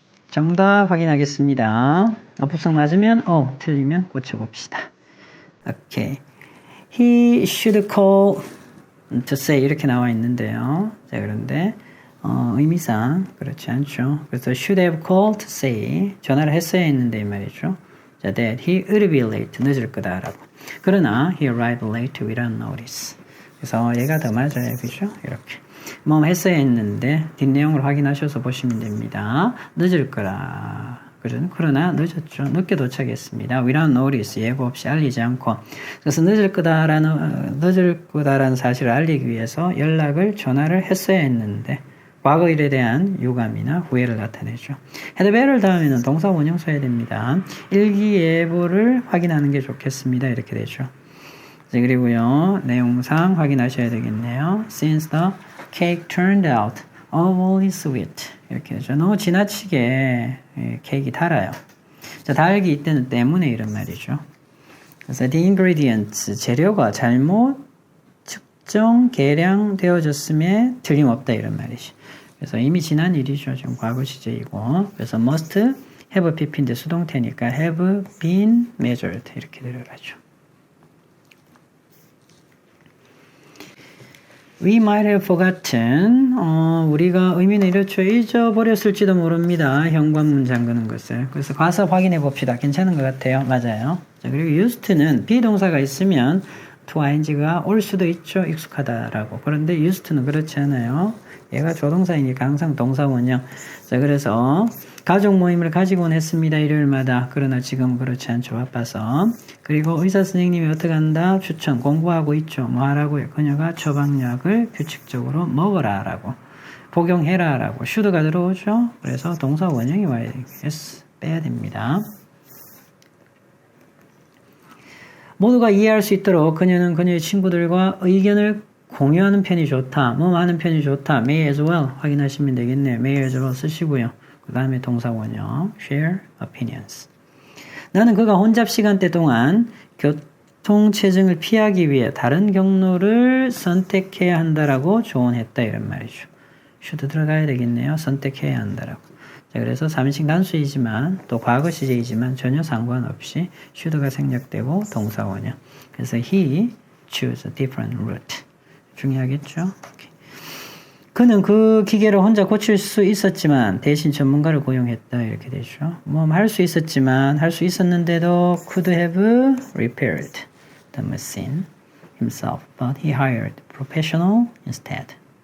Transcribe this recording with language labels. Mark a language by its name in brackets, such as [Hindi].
[Korean] 정답 확인하겠습니다. 어법성 맞으면 O, 틀리면 고쳐봅시다. 오케이. [English] He should call to say [Korean] 이렇게 나와 있는데요. 자, 그런데 의미상 그렇지 않죠. 그래서 [English] should have called to say [Korean] 전화를 했어야 했는데 이 말이죠. [English] 자, that he would be late [Korean] 늦을 거다라고. [English] 그러나 he arrived late without notice. [Korean] 그래서 얘가 더 맞아요, 그죠? 이렇게. 뭐 했어야 했는데 뒷내용을 확인하셔서 보시면 됩니다. 늦을 거라. 그러나 늦었죠. 늦게 도착했습니다. [English] without notice [Korean] 예고 없이 알리지 않고. 그래서 늦을 거다라는 사실을 알리기 위해서 전화를 했어야 했는데 과거 일에 대한 유감이나 후회를 나타내죠. had better 다음에는 동사 원형 써야 됩니다. 일기예보를 확인하는 게 좋겠습니다. 이렇게 되죠. 그리고요, 내용상 확인하셔야 되겠네요. [English] Since the cake turned out overly sweet. [Korean] 이렇게 되죠. 너무 지나치게 케이크 달아요. 자, 달기 이때는 때문에 이런 말이죠. 그래서 the ingredients, 재료가 잘못 측정, 계량되어졌음에 틀림없다 이런 말이죠. 그래서 이미 지난 일이죠. 지금 과거 시제이고. 그래서 must have pp인데 수동태니까 [English] have been measured [Korean] 이렇게 들어가죠. [English] We might have forgotten. [Korean] 우리가 의미는 이렇죠. 잊어버렸을지도 모릅니다. 현관문 잠그는 것을. 그래서 가서 확인해 봅시다. 괜찮은 것 같아요. 맞아요. 자, 그리고 used는 비동사가 있으면 to ing가 올 수도 있죠. 익숙하다라고. 그런데 used는 그렇지 않아요. 얘가 조동사이니까 항상 동사 원형. 자, 그래서 가족 모임을 가지곤 했습니다. 일요일마다. 그러나 지금 그렇지 않죠. 바빠서. 그리고 의사 선생님이 어떻게 한다? 추천. 공부하고 있죠. 뭐 하라고요? 그녀가 처방약을 규칙적으로 먹어라 라고. 복용해라 라고. should가 들어오죠. 그래서 동사 원형이 와야 되겠어. 빼야 됩니다. 모두가 이해할 수 있도록 그녀는 그녀의 친구들과 의견을 공유하는 편이 좋다. 뭐 많은 편이 좋다. may as well 확인하시면 되겠네요. may as well 쓰시고요. 그 다음에 동사 원형 [English] share opinions. [Korean] 나는 그가 혼잡 시간대 동안 교통체증을 피하기 위해 다른 경로를 선택해야 한다라고 조언했다 이런 말이죠. should 들어가야 되겠네요. 선택해야 한다라고. 자, 그래서 3인칭 단수이지만 또 과거 시제이지만 전혀 상관없이 should가 생략되고 동사 원형. [English] 그래서 he chose a different route. [Korean] 중요하겠죠? 그는 그 기계를 혼자 고칠 수 있었지만 대신 전문가를 고용했다 이렇게 되죠. 뭐 할 수 있었지만 할 수 있었는데도 [English] could have repaired the machine himself, but he hired a professional instead.